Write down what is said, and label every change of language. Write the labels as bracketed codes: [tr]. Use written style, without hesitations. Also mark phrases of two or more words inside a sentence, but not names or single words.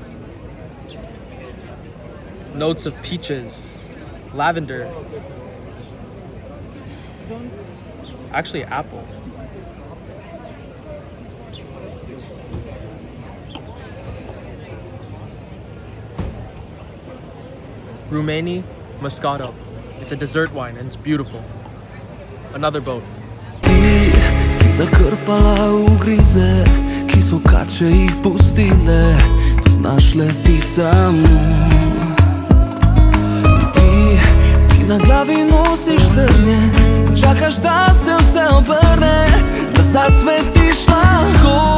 [en] Notes of peaches, lavender, actually apple. [sl] Rumeni Moscato. [en] It's a dessert wine and it's beautiful. Another boat. [sl] Ti si zakrpala ugrize, ki so kače jih pustile, to znaš le ti samo. Ti, ki na glavi nosiš trnje, čakaš da se vse obrne, da zacvetiš lahko.